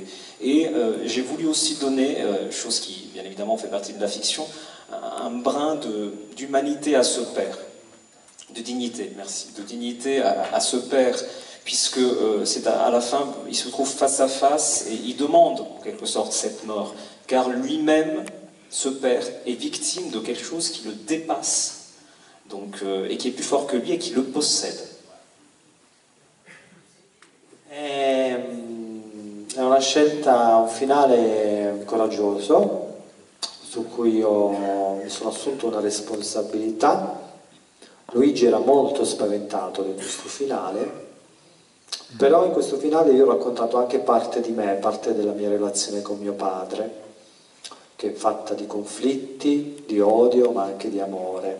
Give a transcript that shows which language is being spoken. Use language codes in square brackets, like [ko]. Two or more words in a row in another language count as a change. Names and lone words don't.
[fr] Et j'ai voulu aussi donner, chose qui bien évidemment fait partie de la fiction, un brin d'humanité à ce père, de dignité, merci, de dignité à ce père, puisque c'est à la fin, il se trouve face à face et il demande en quelque sorte cette mort, car lui-même, ce père, est victime de quelque chose qui le dépasse, donc, et qui est plus fort que lui et qui le possède. [it] È una scelta, un finale coraggioso, su cui mi sono assunto una responsabilità. Luigi era molto spaventato di questo finale, però in questo finale io ho raccontato anche parte di me, parte della mia relazione con mio padre, che è fatta di conflitti, di odio, ma anche di amore.